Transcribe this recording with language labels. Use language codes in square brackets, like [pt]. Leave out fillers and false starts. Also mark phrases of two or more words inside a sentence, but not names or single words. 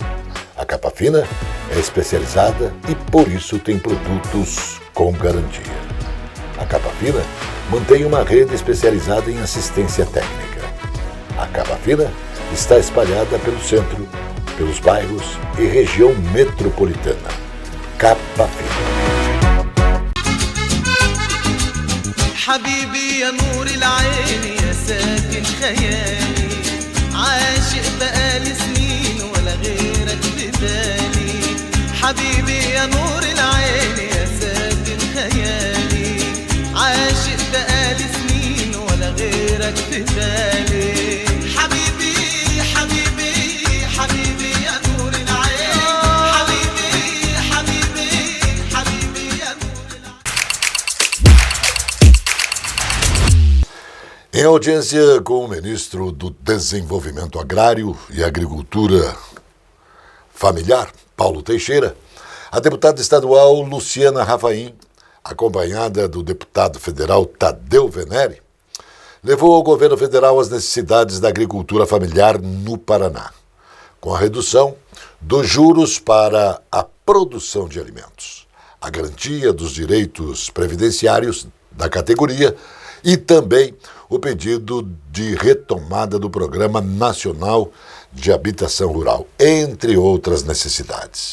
[pt] A Capa Fina é especializada e por isso tem produtos com garantia. A Capa Fina mantém uma rede especializada em assistência técnica. A Capa Fina está espalhada pelo centro, pelos bairros e região metropolitana. Capa Fina. [ar] حبيبي يا نور العين يا ساكن خيالي عاشق بقالي سنين ولا غيرك ببالي حبيبي يا نور العين يا ساكن خيالي عاشق بقالي سنين ولا غيرك ببالي حبيبي حبيبي حبيبي يا نور العين حبيبي حبيبي حبيبي يا نور العين. [pt] Em audiência com o ministro do Desenvolvimento Agrário e Agricultura Familiar, Paulo Teixeira, a deputada estadual Luciana Rafaim, acompanhada do deputado federal Tadeu Venere, levou ao governo federal as necessidades da agricultura familiar no Paraná, com a redução dos juros para a produção de alimentos, a garantia dos direitos previdenciários da categoria e também o pedido de retomada do Programa Nacional de Habitação Rural, entre outras necessidades.